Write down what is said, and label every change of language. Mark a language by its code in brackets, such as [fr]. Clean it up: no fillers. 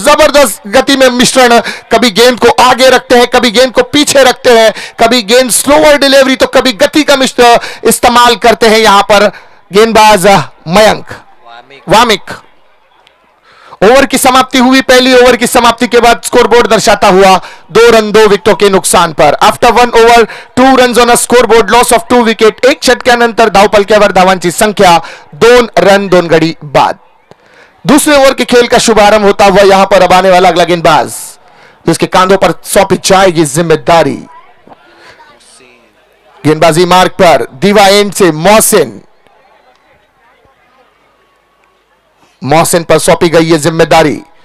[hi] जबरदस्त गति में मिश्रण, कभी गेंद को आगे रखते हैं, कभी गेंद को पीछे रखते हैं, कभी गेंद स्लोअर डिलीवरी तो कभी गति का इस्तेमाल करते हैं यहां पर गेंदबाज मयंक वामिक। ओवर की समाप्ति हुई। पहली ओवर की समाप्ति के बाद स्कोरबोर्ड दर्शाता हुआ 2 रन 2 विकेटों के नुकसान पर। [en] After 1 over 2 run on a scoreboard, loss of 2 wicket. [mr] 1 षटकानंतर धावपलक्यावर धावांची संख्या 2 रन 2 गडी बाद। [hi] दूसरे ओवर के खेल का शुभारंभ होता हुआ यहां पर अब आने वाला अगला गेंदबाज, जिसके कांधों पर सौंपी जाएगी जिम्मेदारी। गेंदबाजी मार्ग पर दीवा एंड से मोहसिन पर सौंपी गई है जिम्मेदारी।